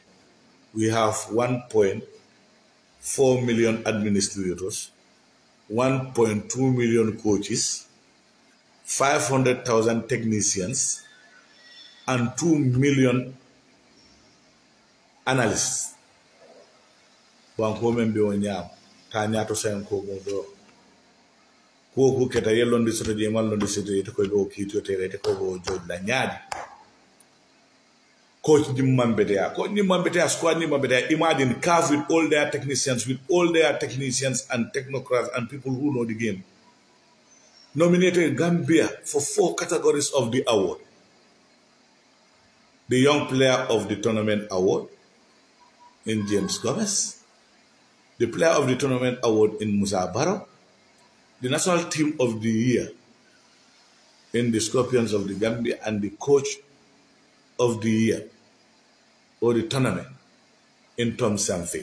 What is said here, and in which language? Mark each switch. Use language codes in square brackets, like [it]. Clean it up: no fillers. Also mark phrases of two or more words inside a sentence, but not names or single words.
[en] We have 1.4 million administrators, 1.2 million coaches, 500,000 technicians, and 2 million analysts. [ff] Ko keta yelondi soto je mallondi soto yete ko go kito tere ko go joj la nyaadi coach ni mambete squad ni mambete. [en] Imagine CAF with all their technicians and technocrats and people who know the game nominated Gambia for 4 categories of the award: the young player of the tournament award in James Gomez, the player of the tournament award in Musa Barrow, the national team of the year in the Scorpions of the Gambia, and the coach of the year or the tournament in Tom Sanfé.